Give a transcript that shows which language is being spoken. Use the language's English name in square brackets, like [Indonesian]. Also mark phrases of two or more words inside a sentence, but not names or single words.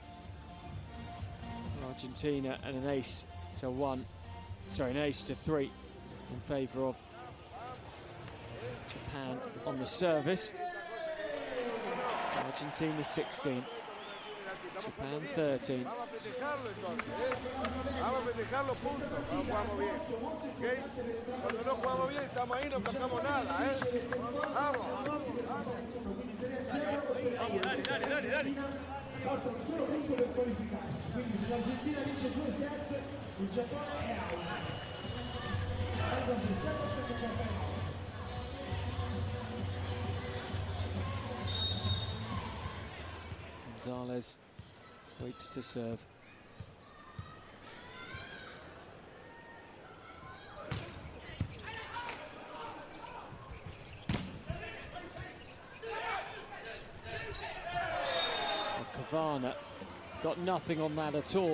[English] Argentina, and an ace to 1. Sorry, an ace to 3 in favour of Japan on the service. Argentina 16, Japan 13. [Spanish] Vamos a festejarlo puntos cuando jugamos bien, ¿ok? Cuando no jugamos bien estamos ahí, no tocamos nada, ¿eh? Vamos. Dale. [Italian] Basta un solo punto per qualificarsi, quindi se l'Argentina vince 2-7 il Giappone è out. [English] Gonzalez waits to serve. Kavana got nothing on that at all.